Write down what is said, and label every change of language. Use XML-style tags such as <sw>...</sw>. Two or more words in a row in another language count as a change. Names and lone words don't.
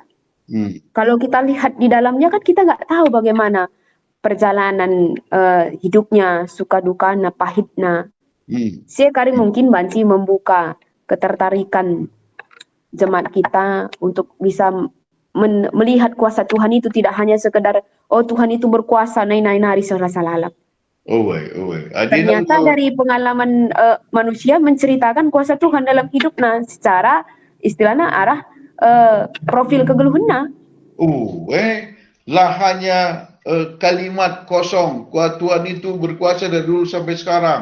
<id>Kalau kita lihat di dalamnya kan kita nggak tahu bagaimana perjalanan hidupnya, suka dukanya, pahitnya. Sekali mungkin Banci membuka ketertarikan jemaat kita untuk bisa melihat kuasa Tuhan itu tidak hanya sekedar oh Tuhan itu berkuasa</id> <btx>nari serasa lalap.</btx> <id>Ternyata dari pengalaman manusia menceritakan kuasa Tuhan dalam hidupnya secara istilahnya arah profil kegeluhannya. Lah hanya kalimat kosong, Tuhan itu berkuasa dari dulu sampai sekarang.</id>